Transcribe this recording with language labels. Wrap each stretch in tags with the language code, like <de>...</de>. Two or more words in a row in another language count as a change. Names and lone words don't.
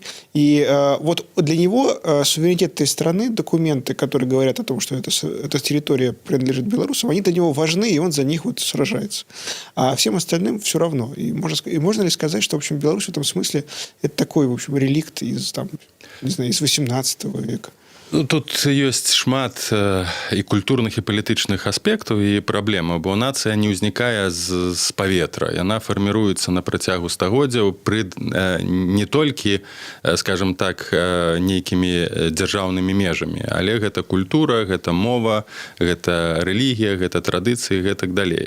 <ru>И вот для него суверенитет этой страны, документы, которые говорят о том, что эта территория принадлежит белорусам, они для него важны, и он за них вот сражается. А всем остальным все равно. И можно ли сказать, что, в общем, Беларусь в этом смысле это такой, в общем, реликт из, там, не знаю, из 18 века?</ru> <be>Ну, тут ёсць шмат і культурных і палітычных аспектаў і праблем, бо нацыя не ўзнікае з паветра. Яна фарміруецца на працягу стагоддзяў пры не толькі, скажем так, нейкімі дзяржаўнымі межамі, але гэта культура, гэта мова, гэта рэлігія, гэта традыцыі, гэтак далей.</be>